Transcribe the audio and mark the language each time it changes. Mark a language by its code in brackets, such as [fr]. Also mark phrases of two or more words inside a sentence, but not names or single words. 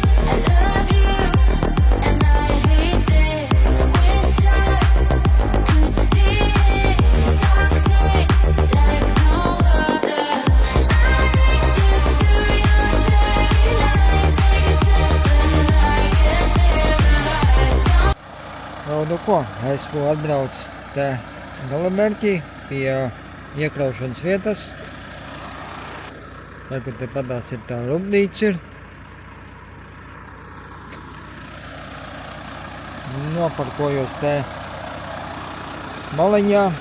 [en] I love you, and I hate this. Wish I could see it. Toxic like no other. Addicted to your dirty lies. Take a step and I get paralyzed. [lv] Nu ko, esmu atbraucis te galamērķī pie iekraušanas vietas. Kur te padās ir tā rūpnīca ir. Noparkojos te maliņā.